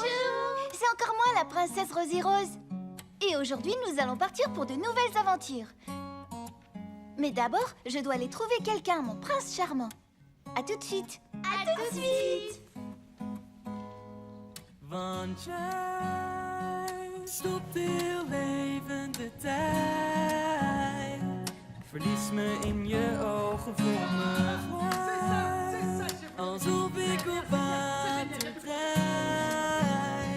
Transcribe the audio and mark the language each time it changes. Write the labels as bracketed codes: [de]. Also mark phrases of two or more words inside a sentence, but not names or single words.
[fr] C'est encore moi, la princesse Rosie Rose. Et aujourd'hui, nous allons partir pour de nouvelles aventures. Mais d'abord, je dois aller trouver quelqu'un, mon prince charmant. À tout de suite. À tout de suite. [nl] Want jij stopt heel even de tijd. Verlies me in je ogen voor me vrij. Alsof ik op water drijf.